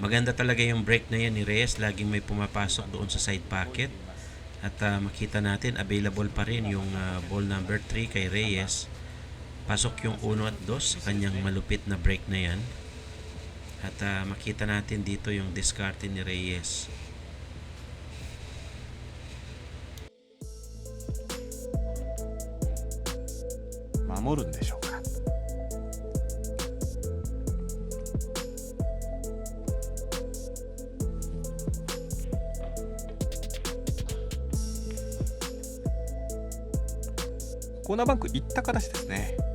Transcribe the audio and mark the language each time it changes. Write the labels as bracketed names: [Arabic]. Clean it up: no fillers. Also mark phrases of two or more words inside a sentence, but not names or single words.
[Filipino] Maganda talaga yung break na yan ni Reyes. Laging may pumapasok doon sa [English] side pocket. [Filipino] At makita natin, available pa rin yung [English] ball number [Filipino] 3 kay Reyes. Pasok yung 1 at 2 sa kanyang malupit na break na yan. At makita natin dito yung discard ni Reyes. [Japanese] Mamoru んでしょうか。コーナーバンク行った形ですね。